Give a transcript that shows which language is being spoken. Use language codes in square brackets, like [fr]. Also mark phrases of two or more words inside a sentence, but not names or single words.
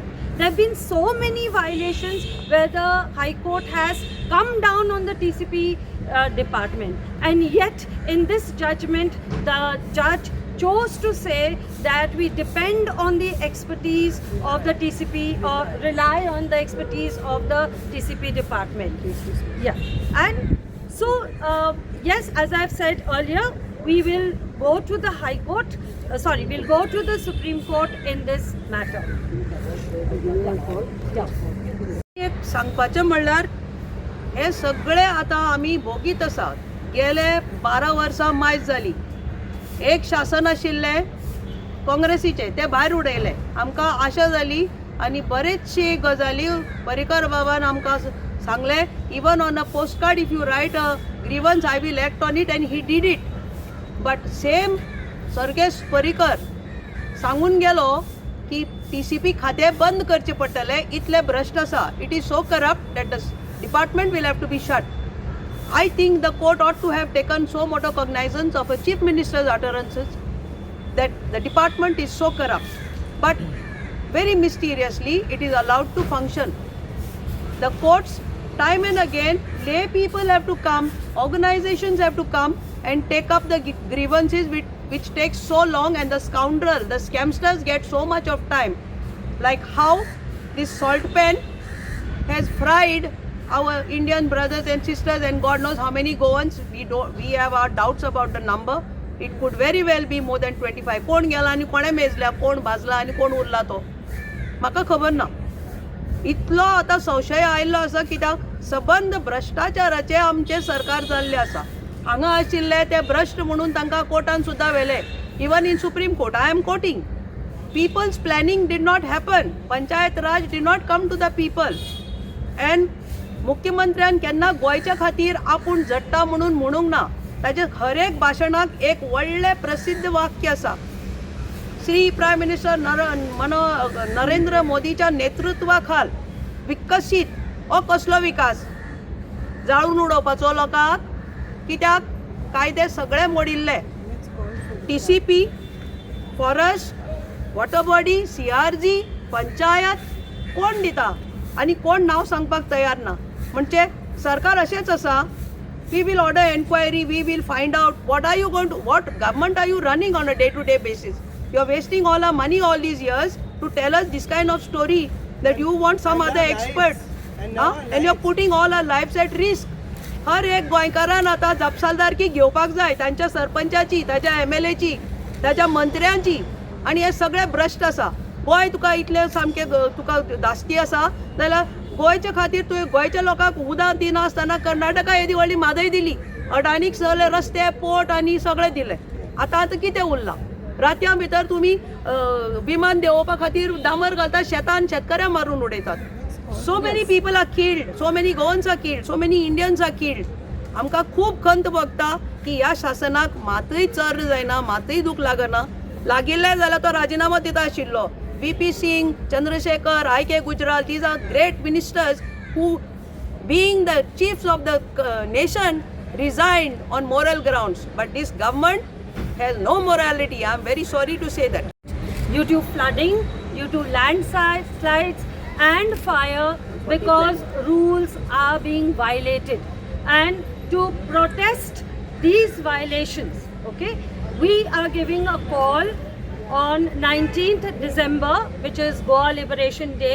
[en] There have been so many violations where the High Court has come down on the TCP department, and yet in this judgment the judge chose to say that we depend on the expertise of the TCP or rely on the expertise of the TCP department. Yeah, and so yes, as I've said earlier, we will go to the High Court, we'll go to the Supreme Court in this matter. [kok] एक सांगपाचें म्हणल्यार हे सगळे आतां आमी भोगीत आसात. गेले 12 वर्सां मायज जाली. एक शासन आशिल्लें काँग्रेसीचें तें भायर उडयलें. आमकां आशा जाली आनी बरेचशी गजाली पर्रीकर बाबान आमकां सांगलें, [en] Even on a post card if you write a grievance I will act on it, and he did it. But same [kok] सर्गेश पर्रीकर सांगून गेलो की TCP खातें बंद करचें पडटलें, इतलें भ्रश्ट आसा. [en] It is so corrupt that the department will have to be shut. I think the court ought to have taken so much cognizance of a chief minister's utterances that the department is so corrupt. But very mysteriously, it is allowed to function. The courts, time and again, lay people have to come, organizations have to come and take up the grievances which takes so long, and the scoundrel, the scamsters get so much of time. Like how this salt pen has fried our Indian brothers and sisters, and God knows how many Goans. We have our doubts about the number. It could very well be more than 25. [kok] कोण गेला आणि कोणे मेजल्या, कोण भाजला आणि कोण उरला तो म्हाका खबर ना. इतलो आतां संशय आयिल्लो आसा कित्याक सबंद भ्रष्टाचाराचे आमचे सरकार जाल्ले आसा. हांगा आशिल्ले ते भ्रष्ट म्हणून तांकां कोर्टान सुद्दां व्हेले. [en] Even in Supreme Court I am quoting. People's planning did not happen. Panchayat Raj did not come to the people. [kok] And मुख्यमंत्र्यान केन्ना गोंयच्या खातीर आपूण झडटा म्हणून म्हणूंक ना. ताचे हर एक भाशणाक एक व्हडलें प्रसिद्ध वाक्य आसा. श्री [en] Prime Minister [kok] नरेंद्र मोदीच्या नेतृत्वा खाल विकसीत हो कसलो विकास? जाळून उडोवपाचो लोकांक, कित्याक कायदे सगळे मोडिल्ले. TCP, फॉरेस्ट, [en] water body, [kok] CRG, पंचायत कोण दिता आनी कोण नांव सांगपाक तयार ना. म्हणजे सरकार अशेंच आसा, [en] we will order inquiry, we will find out what government are you running on a day-to-day basis. You are wasting all our money all these years to tell us this kind of story that you want some other expert. And you are putting all our lives at risk. [kok] हर एक गोंयकारान आतां जापसालदारकी घेवपाक जाय, तांच्या सरपंचाची, ताच्या MLA ची, ताच्या मंत्र्यांची, आनी हे सगळे भ्रश्ट आसा. गोंय तुका इतले सामके तुका धास्ती आसा जाल्यार गोंयच्या खातीर तुवें गोंयच्या लोकांक उदक दिना आसतना कर्नाटका येदी व्हडली म्हादय दिली. अडानीक सगळे रस्ते, पोर्ट आनी सगळें दिलें. आतां कितें उरलां? रातया भितर तुमी विमान देंवोवपा खातीर डांबर घालतात, शेतान शेतकऱ्यांक मारून उडयतात. [en] So many people are killed, so many Goans are killed, so many Indians are killed. [kok] आमकां खूब खंत भोगता की ह्या शासनाक मातूय चर जायना, मातूय दूख लागना. लागिल्लें जाल्यार तो राजिनामो दिता आशिल्लो. [en] VP Singh, Chandrasekhar, IK Gujral, these are great ministers who, being the chiefs of the nation, resigned on moral grounds. But this government has no morality. I am very sorry to say that. Due to flooding, due to landslides and fire, because rules are being violated, and to protest these violations, okay, we are giving a call on 19th December, which is Goa Liberation Day.